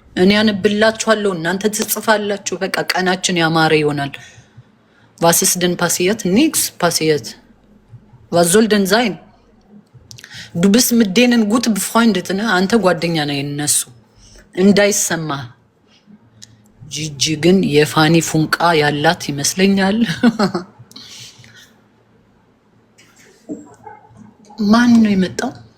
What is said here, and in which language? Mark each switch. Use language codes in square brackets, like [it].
[am] እኔ ያነብላችኋለሁ፣ እናንተ ትጽፋላችሁ። በቃ ቀናችን ያማረ ይሆናል። [de] Was ist denn passiert? Nix passiert. Was soll denn sein? Du bist mit denen gut befreundet, ne? [am] አንተ ጓደኛ ነህ የነሱ እንዳይሰማ። ጂጂ ግን የፋኒ ፉንቃ ያላት ይመስለኛል። ማን ነው የመጣው?